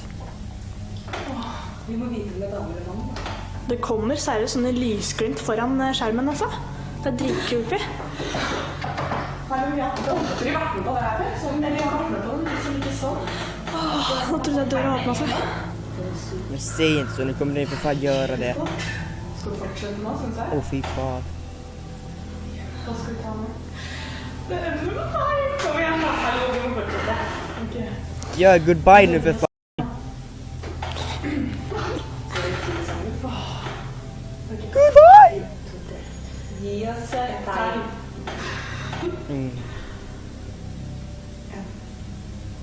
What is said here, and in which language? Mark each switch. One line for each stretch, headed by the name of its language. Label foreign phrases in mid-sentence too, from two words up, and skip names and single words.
Norwegian: Vi må vite om det er dame eller mann. Det kommer seriøst sånne lysglimt foran skjermen, altså. Det er dritcreepy. Hallo, jeg har aldri vært med på det her før. Eller jeg har vært med på den, men ikke sånn. Nå trodde jeg døra åpnet seg.
Swedish: Men säg inte så, nu kommer ni för fan göra det.
Norwegian: Skal du fortsette nå, synes jeg? Fy fan. Hva skal vi ta med? Det er du med meg. Kom igjen da. Hallo, vi må fortsette. Ok.
Swedish: Ja, goodbye nu för fan. Goodbye!
Norwegian: Gi oss tegn.